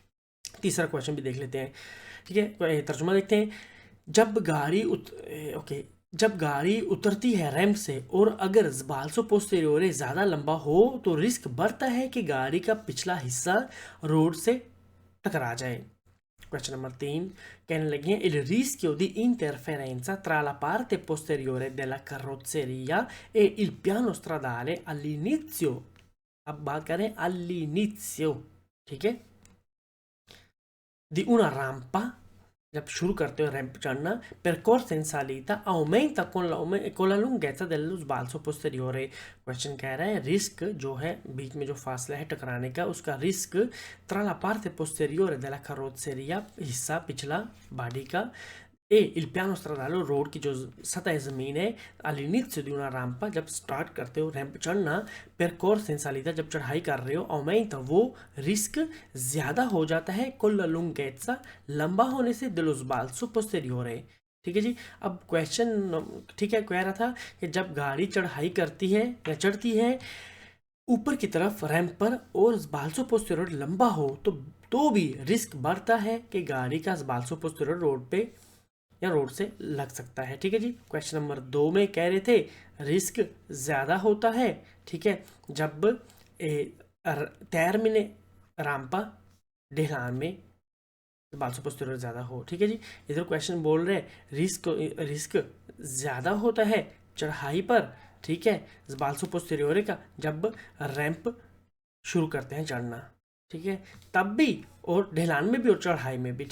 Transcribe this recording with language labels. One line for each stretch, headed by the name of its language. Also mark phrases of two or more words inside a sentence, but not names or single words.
Hindi: तीसरा क्वेश्चन भी देख लेते हैं, ठीक है, तर्जुमा देखते हैं। जब गाड़ी ओके, जब गाड़ी उतरती है रैंप से और अगर
Italian: sbalzo posteriore
Hindi: ज़्यादा लंबा हो तो रिस्क बढ़ता है कि गाड़ी का पिछला हिस्सा रोड से टकरा जाए।
English: Question number 3.
Italian: कहने लगी हैं il rischio di interferenza tra la parte posteriore della carrozzeria e il piano stradale all'inizio,
Hindi: अब बात करें all'inizio, ठीक है,
Italian: di una rampa,
Hindi: जब शुरू करते हो रैंप चढ़ना,
Italian: percorsa in salita aumenta con la lunghezza dello sbalzo posteriore।
Hindi: क्वेश्चन कह रहा है रिस्क जो है बीच में जो फासला है टकराने का, उसका रिस्क
Italian: tra la parte posteriore della carrozzeria,
Hindi: हिस्सा पिछला बॉडी का,
Italian: e il piano stradale
Hindi: रोड की जो सतह ज़मीन है,
Italian: all'inizio di una rampa,
Hindi: जब स्टार्ट करते हो रैंप चढ़ना,
Italian: percorsa in salita,
Hindi: जब चढ़ाई कर रहे हो, aumenta, वो रिस्क ज़्यादा हो जाता है,
Italian: con la lunghezza,
Hindi: लंबा होने से,
Italian: dello sbalzo posteriore।
Hindi: ठीक है जी। अब क्वेश्चन ठीक है कह रहा था कि जब गाड़ी चढ़ाई करती है या चढ़ती है ऊपर की तरफ रैंप पर और
Italian: sbalzo posteriore
Hindi: लंबा हो तो भी रिस्क बढ़ता है कि गाड़ी का
Italian: sbalzo posteriore
Hindi: रोड पे या रोड से लग सकता है। ठीक है जी। क्वेश्चन नंबर 2 में कह रहे थे रिस्क ज़्यादा होता है, ठीक है, जब
Italian: termine rampa
Hindi: ढलान में
Italian: sbalzo posteriore
Hindi: ज़्यादा हो। ठीक है जी। इधर क्वेश्चन बोल रहे रिस्क ज़्यादा होता है चढ़ाई पर, ठीक है,
Italian: sbalzo posteriore
Hindi: का, जब रैंप शुरू करते हैं चढ़ना, ठीक है, तब भी और ढलान में भी और चढ़ाई में भी।